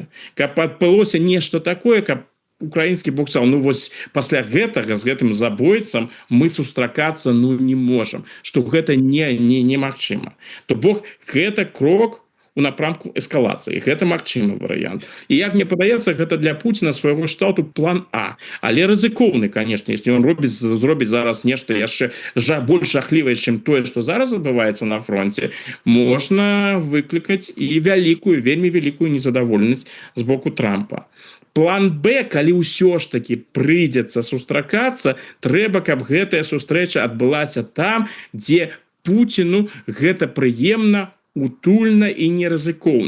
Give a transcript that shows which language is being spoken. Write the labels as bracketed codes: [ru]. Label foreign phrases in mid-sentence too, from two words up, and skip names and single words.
[be] Каб адбылося нешта такое, каб украінскі бок сказаў, ну вось пасля гэтага з гэтым забойцам мы сустракацца не можам, што гэта немагчыма. То бок гэта крок у напрамку эскалацыі. Гэта магчымы варыянт. І як мне падаецца, гэта для Пуціна свайго кшталту план А. Але рызыкоўны, [ru] конечно, если он [be] зробіць зараз нешта яшчэ больш жахлівае, чым тое, што зараз адбываецца на фронте, можна выклікаць і вялікую, вельмі вялікую незадаволенасць з боку Трампа. План Б, калі ўсё ж таки прыйдзецца сустракацца, трэба, каб гэтая сустрэча адбылася там, дзе Пуціну гэта прыемна, утульна і нерызыкоўна.